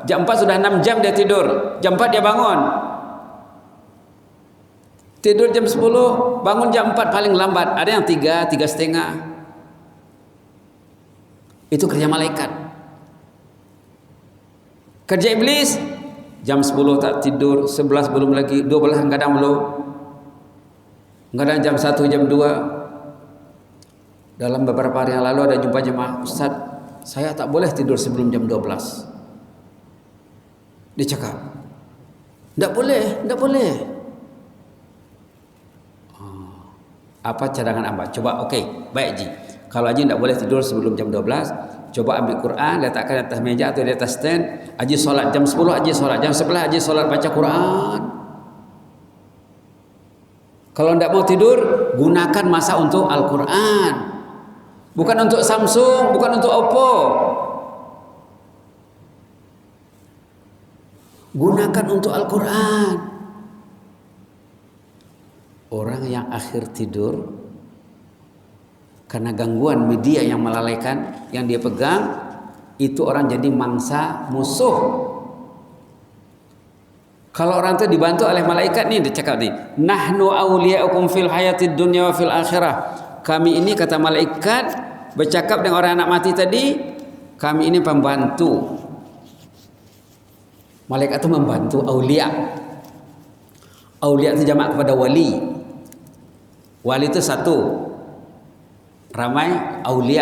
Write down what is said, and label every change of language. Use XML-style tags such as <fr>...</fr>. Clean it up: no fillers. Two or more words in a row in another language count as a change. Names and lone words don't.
<ms>Jam 4 sudah 6 jam dia tidur. Jam 4 dia bangun. Tidur jam 10, bangun jam 4 paling lambat. Ada yang 3, 3,5. Itu kerja malaikat. Kerja iblis jam 10 tak tidur, 11 belum lagi, 12 kadang belum. Kadang jam 1, jam 2. Dalam beberapa hari yang lalu ada jumpa jemaah, Ustaz, saya tak boleh tidur sebelum jam 12. Dia cakap, tidak boleh. Apa cadangan Anda? Coba, oke, baik Ji. Kalau Haji tidak boleh tidur sebelum jam 12, coba ambil Quran, letakkan di atas meja atau di atas stand. Haji solat jam 10, Haji solat jam 11, Haji solat baca Quran. Kalau tidak mau tidur, gunakan masa untuk Al-Quran. Bukan untuk Samsung, bukan untuk Oppo. Gunakan untuk Al-Quran. Orang yang akhir tidur karena gangguan media yang melalaikan yang dia pegang, itu orang jadi mangsa musuh. Kalau orang itu dibantu oleh malaikat nih, dicakap nih,</ms> <ar>نحن أولياؤكم في الحياة الدنيا وفي الآخرة.</ar> <ms>Kami ini, kata malaikat bercakap dengan orang anak mati tadi, kami ini pembantu. Malaikat itu membantu aulia. Aulia itu jamak kepada wali. Wali itu satu, ramai aulia.</ms>